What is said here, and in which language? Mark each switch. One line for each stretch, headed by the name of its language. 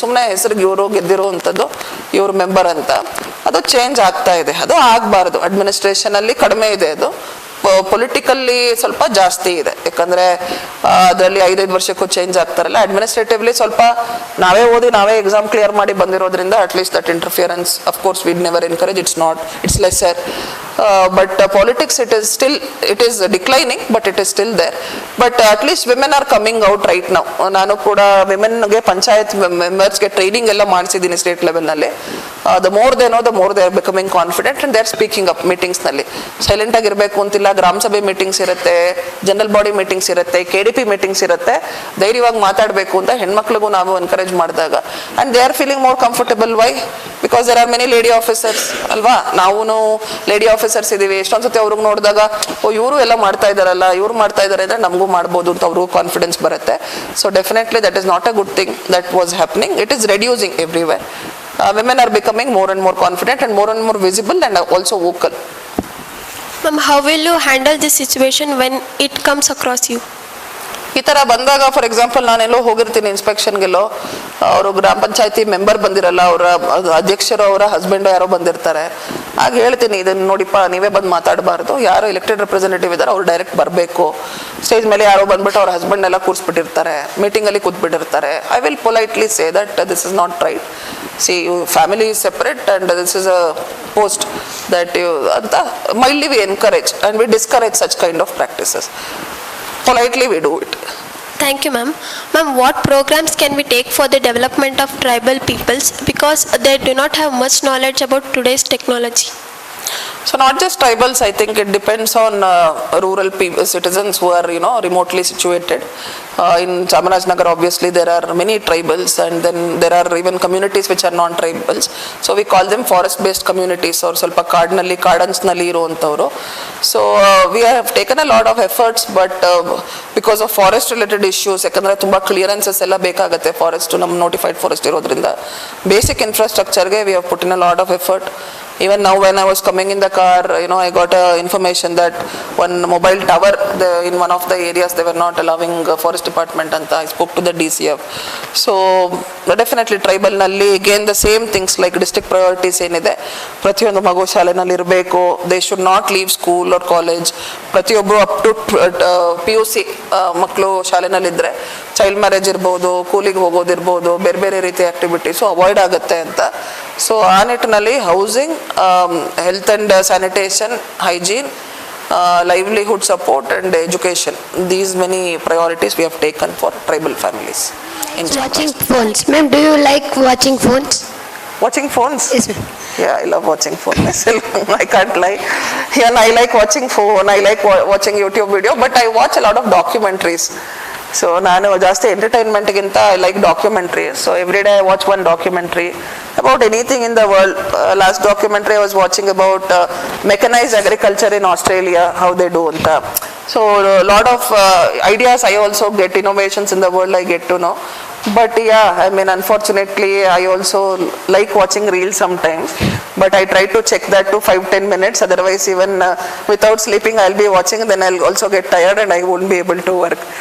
Kannada: ಸುಮ್ಮನೆ ಹೆಸರಿಗೆ ಇವರು ಗೆದ್ದಿರುವಂಥದ್ದು ಇವ್ರ ಮೆಂಬರ್ ಅಂತ, ಅದು ಚೇಂಜ್ ಆಗ್ತಾ ಇದೆ. ಅದು ಆಗಬಾರ್ದು. ಅಡ್ಮಿನಿಸ್ಟ್ರೇಷನಲ್ಲಿ ಕಡಿಮೆ ಇದೆ, ಅದು ಪೊಲಿಟಿಕಲ್ಲಿ ಸ್ವಲ್ಪ ಜಾಸ್ತಿ ಇದೆ. ಯಾಕಂದರೆ ಅದರಲ್ಲಿ 5-5 ವರ್ಷಕ್ಕೂ ಚೇಂಜ್ ಆಗ್ತಾರಲ್ಲ. ಅಡ್ಮಿನಿಸ್ಟ್ರೇಟಿವ್ಲಿ ಸ್ವಲ್ಪ ನಾವೇ ಓದಿ ನಾವೇ ಎಕ್ಸಾಮ್ ಕ್ಲಿಯರ್ ಮಾಡಿ ಬಂದಿರೋದ್ರಿಂದ
English: At least that interference of course we'd never encourage. It's lesser. But politics, it is declining, but it is still there. But at least women are coming out right now.
Kannada: ನಾನು ಕೂಡ ವಿಮೆನ್ಗೆ panchayat ಮೆಂಬರ್ಸ್ಗೆ training ಎಲ್ಲ ಮಾಡಿಸಿದ್ದೀನಿ state ಲೆವೆಲ್ನಲ್ಲಿ.
English: the more they know, the more they are becoming confident and they are speaking up meetingsನಲ್ಲಿ.
Kannada: Silent ಆಗಿರಬೇಕು ಅಂತಿಲ್ಲ. ಗ್ರಾಮ ಸಭೆ meetings ಇರುತ್ತೆ, general body meetings ಇರುತ್ತೆ, KDP meetings ಇರುತ್ತೆ. ಧೈರ್ಯವಾಗಿ ಮಾತಾಡಬೇಕು ಅಂತ ಹೆಣ್ಮಕ್ಳಿಗೂ ನಾವು ಎನ್ಕರೇಜ್ ಮಾಡಿದಾಗ
English: and they are feeling more comfortable. Why? Because there are many lady officers ಅಲ್ವಾ.
Kannada: ನಾವು ಲೇಡಿ ಆಫೀಸರ್ಸ್ ಇದೀವಿ. ಎಷ್ಟೊಂದ್ಸತಿ ಅವ್ರಿಗೆ ನೋಡಿದಾಗ ಓ ಇವರು ಎಲ್ಲ ಮಾಡ್ತಾ ಇದಾರಲ್ಲ, ಇವ್ರು ಮಾಡ್ತಾ ಇದಾರೆ ಅಂದ್ರೆ ನಮಗೂ ಮಾಡ್ಬೋದು ಅಂತ ಅವ್ರಿಗೂ ಕಾನ್ಫಿಡೆನ್ಸ್ ಬರುತ್ತೆ.
English: So definitely that is not a good thing that was happening. It is reducing everywhere. Women are becoming more and more confident and more visible and also vocal. Ma'am, how will you handle this situation when it comes across you?
Kannada: ಈ ಥರ ಬಂದಾಗ for example ನಾನೆಲ್ಲೋ ಹೋಗಿರ್ತೀನಿ ಇನ್ಸ್ಪೆಕ್ಷನ್ಗೆಲ್ಲೋ, ಅವರು ಗ್ರಾಮ ಪಂಚಾಯತಿ member ಬಂದಿರಲ್ಲ, ಅವರ ಅಧ್ಯಕ್ಷರು ಅವರ husband ಯಾರೋ ಬಂದಿರ್ತಾರೆ. ಆಗ ಹೇಳ್ತೀನಿ, ಇದನ್ನು ನೋಡಿಪ್ಪ ನೀವೇ ಬಂದು ಮಾತಾಡಬಾರ್ದು, ಯಾರೋ ಎಲೆಕ್ಟೆಡ್ ರೆಪ್ರೆಸೆಂಟೇಟಿವ್ ಇದ್ದಾರೆ ಅವ್ರು ಡೈರೆಕ್ಟ್ ಬರಬೇಕು. ಸ್ಟೇಜ್ ಮೇಲೆ ಯಾರೋ ಬಂದ್ಬಿಟ್ಟು ಅವ್ರ ಹಸ್ಬೆಂಡ್ ಎಲ್ಲ ಕೂರಿಸ್ಬಿಟ್ಟಿರ್ತಾರೆ, ಮೀಟಿಂಗಲ್ಲಿ ಕೂತ್ಬಿಟ್ಟಿರ್ತಾರೆ.
English: I will politely say that this is not right. See you family is separate and this is a post that you ಅಂತ mildly we encourage and we discourage such kind of practices. Politely we do it. Thank you, ma'am. Ma'am, what programs can we take for the development of tribal peoples because they do not have much knowledge about today's technology? So not just tribals, I think it depends on rural people, citizens who are remotely situated. In Chamarajnagar obviously there are many tribals and then there are even communities which are non-tribals. So we call them forest based communities or
Kannada: ಸ್ವಲ್ಪ ಕಾಡಿನಲ್ಲಿ ಕಾಡನ್ಸ್ನಲ್ಲಿ ಇರುವಂಥವ್ರು.
English: So we have taken a lot of efforts but because of forest related issues,
Kannada: ಯಾಕಂದರೆ ತುಂಬ clearances ಎಲ್ಲ ಬೇಕಾಗುತ್ತೆ. Forest ನಮ್ಮ notified forest ಇರೋದ್ರಿಂದ basic ಇನ್ಫ್ರಾಸ್ಟ್ರಕ್ಚರ್ಗೆ
English: we have put in a lot of effort. Even now when I was coming in the car, I got information that one mobile tower in one of the areas they were not allowing forest department anta. I spoke to the DCF. So definitely tribal nalli again the same things like district priorities
Kannada: enide pratiyondu magu shalenalli irbeku.
English: They should not leave school or college.
Kannada: Pratiyobru up to PUC ಮಕ್ಕಳು ಶಾಲೆನಲ್ಲಿ ಇದ್ರೆ child marriage ಇರ್ಬೋದು, ಕೂಲಿಗೆ ಹೋಗೋದಿರ್ಬೋದು, ಬೇರೆ ಬೇರೆ ರೀತಿಯ activities avoid ಆಗುತ್ತೆ ಅಂತ.
English: so
Kannada: ಆ ನಿಟ್ಟಿನಲ್ಲಿ
English: Housing, health and sanitation, hygiene, livelihood support and education, these many priorities we have taken for tribal families. Watching phones. Ma'am, do you like watching phones? Watching phones? Yes, ma'am. Yeah, I love watching phone myself. I can't lie. Yeah, I like watching phone, I like watching YouTube video, but I watch a lot of documentaries. So
Kannada: ನಾನು ಜಾಸ್ತಿ ಎಂಟರ್ಟೈನ್ಮೆಂಟ್ಗಿಂತ
English: I like documentary. So every day I watch one documentary about anything in the world. Last documentary I was watching about mechanised agriculture in Australia, how they do ಅಂತ. So lot of ideas I also get, innovations in the world I get to know. But yeah, I mean unfortunately I also like watching reels sometimes, but I try to check that to 5-10 minutes, otherwise even without sleeping I'll be watching, then I'll also get tired and I won't be able to work.